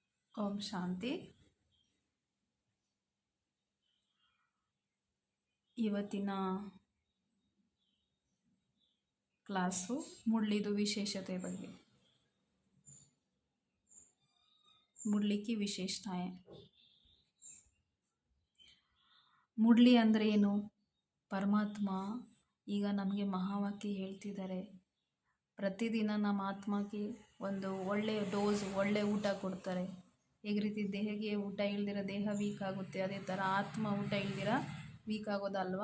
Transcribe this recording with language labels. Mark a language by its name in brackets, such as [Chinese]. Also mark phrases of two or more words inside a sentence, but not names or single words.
[Kannada] ಓಂ ಶಾಂತಿ. ಇವತ್ತಿನ ಕ್ಲಾಸು ಮುರಳಿದು ವಿಶೇಷತೆ ಬಗ್ಗೆ. [Hindi] मुरली की विशेषताएं. [Kannada] ಮುರಳಿ ಅಂದರೆ ಏನು? ಪರಮಾತ್ಮ ಈಗ ನಮಗೆ ಮಹಾವಾಕ್ಯ ಹೇಳ್ತಿದ್ದಾರೆ. ಪ್ರತಿದಿನ ನಮ್ಮ ಆತ್ಮಕ್ಕೆ ಒಂದು ಒಳ್ಳೆಯ ಡೋಸ್, ಒಳ್ಳೆಯ ಊಟ ಕೊಡ್ತಾರೆ. ಹೇಗೆ ರೀತಿ ದೇಹಕ್ಕೆ ಊಟ ಇಲ್ದಿರ ದೇಹ ವೀಕ್ ಆಗುತ್ತೆ, ಅದೇ ಥರ ಆತ್ಮ ಊಟ ಇಲ್ದಿರ ವೀಕ್ ಆಗೋದಲ್ವಾ.